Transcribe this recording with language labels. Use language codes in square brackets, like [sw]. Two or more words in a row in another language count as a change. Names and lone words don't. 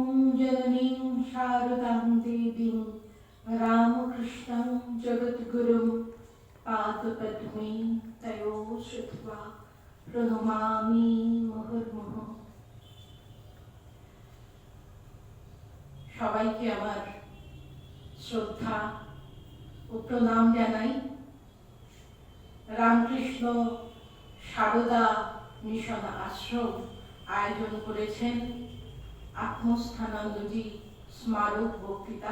[sa] जननीं शारदां देवीं रामकृष्णं जगद्गुरुं पादपद्मे तयो श्रुत्वा प्रणमामि मुहुर्मुहुः। [bn] সবাইকে আমার শ্রদ্ধা ও প্রণাম জানাই। রামকৃষ্ণ সারদা মিশন আশ্রম আয়োজন করেছেন আত্মস্থানন্দজি স্মারক বক্তৃতা।